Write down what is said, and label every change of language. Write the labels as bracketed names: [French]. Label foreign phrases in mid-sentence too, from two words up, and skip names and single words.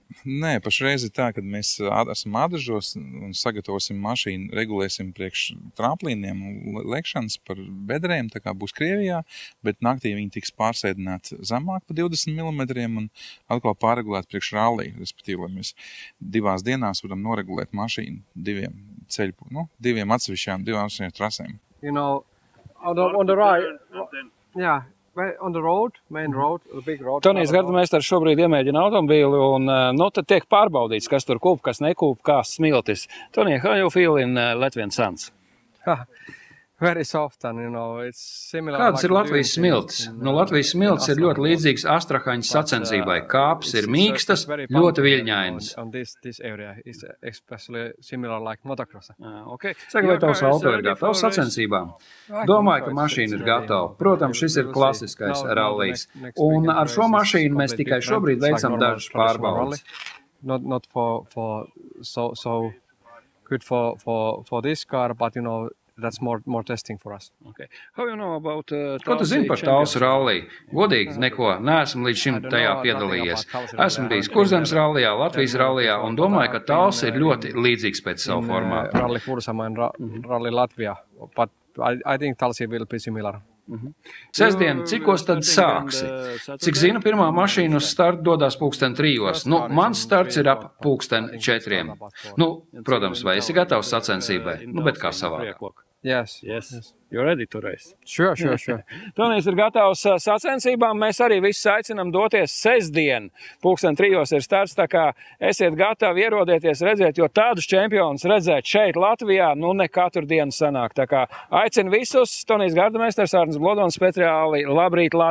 [Latvian] Nē, pašreiz ir tā, kad mēs esam Ādažos un sagatavosim mašīnu, regulēsim priekš tramplīniem un lekšanas par bedrēm, tā kā būs Krievijā, bet naktī viņi tiks pārsēdināti zemāk pa 20 mm un atkal pārregulēt priekš ralliju, respektīvi, lai mēs 2 dienās varam noregulēt mašīnu diviem atsevišķām trasēm. [English] You know, on the right, yeah. On the road, main road, the big road. [Latvian] Tonijs Gardameistars šobrīd iemēģina automobīli un tad tiek pārbaudīts, kas tur kūp, kas nekūp, kā smiltis. Tonija, [English] how you feel in Latvian suns? Very soft and, it's similar. [Latvian] Kādas ir Latvijas smiltis? Latvijas smiltis ir ļoti līdzīgs Astrahaņas sacensībai. Kāpes ir mīkstas, ļoti viļņainas. [English] This area is especially similar like motocross. Okay. [Latvian] Saka, vai tavs auto ir gatavs sacensībām? Domāju, ka mašīna ir gatava. Protams, šis ir klasiskais rallijs. Un ar šo mašīnu mēs tikai šobrīd veicam dažas pārbaudes. [English] Not for so good for this car, but that's more testing for us. Okay. How you know about [Latvian] Ko tu zini par Tallas ralliju? Godīgi, neko. Neesmu līdz šim tajā piedalījies. Esmu bijis Kurzemes rallijā, Latvijas rallijā un domāju, ka Tallas ir ļoti līdzīgs pēc savu formātu. [English] Rally Kursama and Rally Latvia, but I think Tallas will be similar. [Latvian] Sestdien, cikos tad sāksi? Cik zinu, pirmā mašīna uz startu dodās 3:00. Mans starts ir ap 4:00. Protams, vai esi gatavs sacensībai? Bet kā savādāk. [English] Yes. You're ready to race? Sure. [Latvian] Tonijs ir gatavs sacensībām. Mēs arī visus aicinām doties sestdien. 3:00 ir starts, tā kā esiet gatavi ierodieties redzēt, jo tādus čempionus redzēt šeit Latvijā, ne katru dienu sanāk. Tā kā aicinu visus, Tonijs Gardameistars, Arnis Blodons speciāli, labrīt Latvija.